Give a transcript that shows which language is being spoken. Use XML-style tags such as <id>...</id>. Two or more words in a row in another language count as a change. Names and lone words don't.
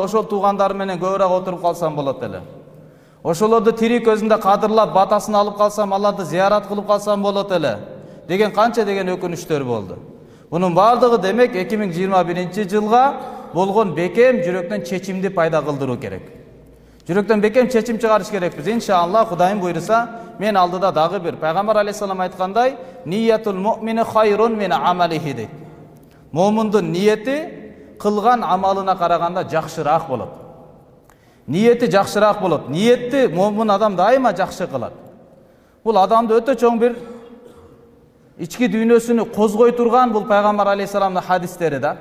<ky>Ошол туугандар менен көбүрөөк отуруп калсам болот эле. Ошолорду тирик көзүндө кадырлап, батасын алып калсам, аларды зыярат кылып калсам болот эле деген канча деген өкүнүчтөр болду. Бунун бардыгы демек 2021-жылга болгон бекем жүрөктөн чечимди пайда кылдыруу керек. Жүрөктөн бекем чечим чыгарыш керекпиз. Иншаллах, Кудайым буйруса, мен алдыда дагы бир пайгамбар алейхиссалам айткандай,</ky> <ar>نية المؤمن خير من عمله</ar> <ky>дейт. Момундун ниети кылган амалына караганда жакшыраак болот. Ниети жакшыраак болот. Ниетти момун адам дайыма жакшы кылат. Бул адамды өтө чоң бир ички дүйнөсүнү козгой турган бул пайгамбар алейхиссаламдын хадистери да.</ky>